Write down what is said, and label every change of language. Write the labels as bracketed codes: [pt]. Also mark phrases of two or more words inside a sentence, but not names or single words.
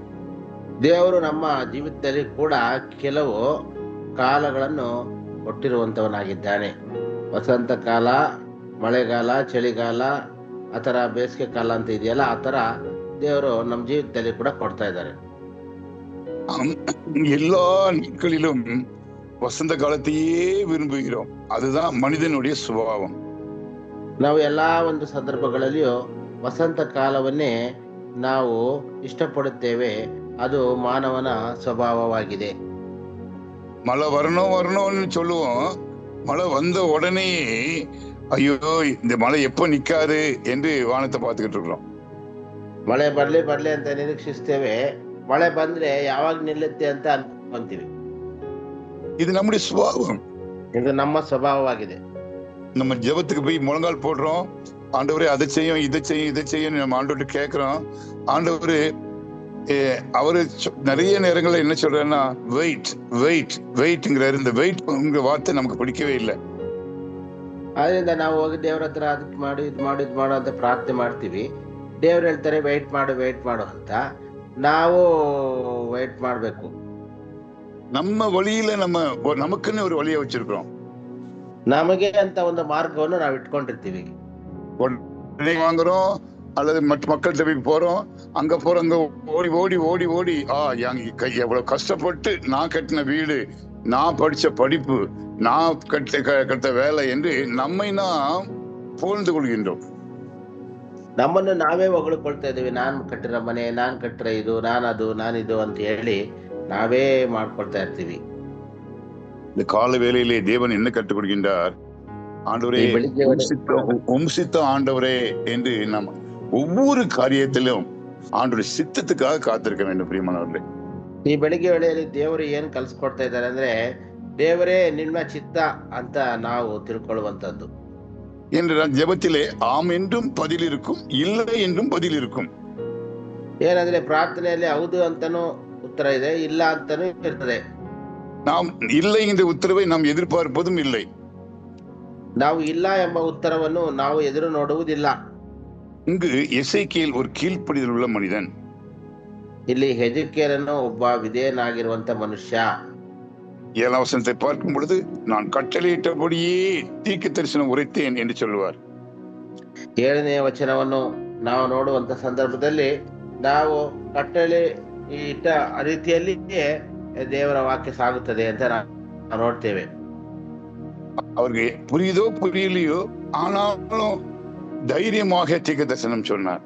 [kn] ದೇವರು ನಮ್ಮ ಜೀವಿತದಲ್ಲಿ ಕೂಡ ಕೆಲವು ಕಾಲಗಳನ್ನು ಕೊಟ್ಟಿರುವಂತವನಾಗಿದ್ದಾನೆ. ವಸಂತ ಕಾಲ, ಮಳೆಗಾಲ, ಚಳಿಗಾಲ, ಆತರ ಬೇಸಿಗೆ ಕಾಲ ಅಂತ ಇದೆಯಲ್ಲ, ಆತರ ದೇವರು ನಮ್ಮ ಜೀವಿತದಲ್ಲಿ ಕೂಡ ಕೊಡ್ತಾ ಇದ್ದಾರೆ. [ta] எல்லா நாட்களிலும் வசந்த காலத்தையே விரும்புகிறோம். அதுதான் மனிதனுடைய சுபாவம். [kn] ನಾವು ಎಲ್ಲಾ ಒಂದು ಸಂದರ್ಭಗಳಲ್ಲಿಯೂ ವಸಂತ ಕಾಲವನ್ನೇ ನಾವು ಇಷ್ಟಪಡುತ್ತೇವೆ. ಅದು ಮಾನವನ ಸ್ವಭಾವವಾಗಿದೆ. [ta] மழை வரணும்னு சொல்லுவோம். மழை வந்த உடனே ஐயோ இந்த மழை எப்ப நிக்காது என்று வானத்தை பார்த்துக்கிட்டு இருக்கிறோம். [kn] ಮಳೆ ಬರ್ಲಿ ಅಂತ ನಿರೀಕ್ಷಿಸ್ತೇವೆ. ಮಳೆ ಬಂದ್ರೆ ಯಾವಾಗ ನಿಲ್ಲುತ್ತೆ ಅಂತ ಅನ್ಕೊಂತೀವಿ. [ta] இது நம்முடைய சுபாவம். [kn] ಇದು ನಮ್ಮ ಸ್ವಭಾವವಾಗಿದೆ. [ta] நம்ம ஜெபத்துக்கு போய் முழங்கால் போடுறோம், ஆண்டவரே அதை செய்யும் இதை செய்யும் நம்ம ஆண்டவர்கிட்ட கேட்கிறோம். ஆண்டவரு அவரு நிறைய நேரங்கள்ல என்ன சொல்றாருன்னா வெயிட்ங்கிறாரு. இந்த வெயிட் வார்த்தை நமக்கு பிடிக்கவே இல்லை. [kn] ಆದ್ರಿಂದ ನಾವು ಹೋಗಿ ದೇವ್ರ ಹತ್ರ ಅದಕ್ಕೆ ಮಾಡು ಇದು ಮಾಡು ಅಂತ ಪ್ರಾರ್ಥನೆ ಮಾಡ್ತೀವಿ. ದೇವ್ರು ಹೇಳ್ತಾರೆ ವೆಯ್ಟ್ ಮಾಡು ಅಂತ. ನಾವು ವೆಯ್ಟ್ ಮಾಡ್ಬೇಕು. [ta] நம்ம வழியில நமக்குன்னு ஒரு வழியை வச்சிருக்கிறோம். [kn] ನಮಗೆ ಅಂತ ಒಂದು ಮಾರ್ಗವನ್ನು ನಾವು ಇಟ್ಕೊಂಡಿರ್ತೀವಿ. [ta] உடனே வாங்குறோம் அல்லது மற்ற மக்கள் தவிக்கு போறோம், அங்க போறோம், அங்க ஓடி எவ்வளவு கஷ்டப்பட்டு நான் கட்டின வீடு, நான் படிச்ச படிப்பு, நான் கட்ட வேலை என்று நம்மை நாம் புகழ்ந்து கொள்கின்றோம். [kn] ನಮ್ಮನ್ನು ನಾವೇ ಹೊಗಳ್ಕೊಳ್ತಾ ಇದೀವಿ. ನಾನ್ ಕಟ್ಟಿರೋ ಮನೆ, ನಾನ್ ಕಟ್ಟಿರೋ ಇದು, ನಾನಿದು ಅಂತ ಹೇಳಿ ನಾವೇ ಮಾಡ್ಕೊಳ್ತಾ ಇರ್ತೀವಿ. [ta] இந்த கால வேளையிலே தேவன் என்ன கற்றுக் கொடுக்கின்றார்? ஆண்டவரே சித்த ஆண்டவரே என்று நாம் ஒவ்வொரு காரியத்திலும் ஆண்டவருடைய சித்தத்துக்காக காத்திருக்க வேண்டும். பிரியமானவர்களே, [kn] ಈ ಬೆಳಿಗ್ಗೆ ವೇಳೆಯಲ್ಲಿ ದೇವರು ಏನ್ ಕಲ್ಸ್ಕೊಡ್ತಾ ಇದ್ದಾರೆ ಅಂದ್ರೆ, ದೇವರೇ ನಿಮ್ಮ ಚಿತ್ತ ಅಂತ ನಾವು ತಿಳ್ಕೊಳ್ಳುವಂತದ್ದು. [ta] என்றால் ஜெபத்திலே ஆம் என்றும் பதில் இருக்கும், இல்லை என்றும் பதில் இருக்கும். [kn] ಏನಂದ್ರೆ ಪ್ರಾರ್ಥನೆಯಲ್ಲಿ ಹೌದು ಅಂತಾನು ಉತ್ತರ ಇದೆ, ಇಲ್ಲ ಅಂತಾನು ಇರ್ತದೆ. [ta] நாம் இல்லை என்ற உத்தரவை நாம் எதிர்பார்ப்பதும் இல்லை. [kn] ನಾವು ಇಲ್ಲ ಎಂಬ ಉತ್ತರವನ್ನು ನಾವು ಎದುರು ನೋಡುವುದಿಲ್ಲ. [ta] இங்கு எசேக்கியேல் ஒரு கீழ்ப்படிதல் உள்ள மனிதன். [kn] ಇಲ್ಲಿ ಹೆಜಕೇಲನು ಒಬ್ಬ ವಿಧೇಯನಾಗಿರುವಂತ ಮನುಷ್ಯ. [ta] 7ஆம் வசனத்தை பார்க்கும் பொழுது, நான் கட்டளையிட்டபடியே தீர்க்க தரிசனம் உரைத்தேன் என்று சொல்லுவார். [kn] 7ನೇ ವಚನವನ್ನು ನಾವು ನೋಡುವಂತ ಸಂದರ್ಭದಲ್ಲಿ ನಾವು ಕಟ್ಟಳೆ ಇಟ್ಟ ರೀತಿಯಲ್ಲಿಯೇ ದೇವರ ವಾಕ್ಯ ಸಾಗುತ್ತದೆ ಅಂತ ನಾವು ನೋಡ್ತೇವೆ. [ta] அவருக்கு புரியுதோ புரியலையோ, ஆனாலும் தைரியமாக தீர்க்க தரிசனம் சொன்னார்.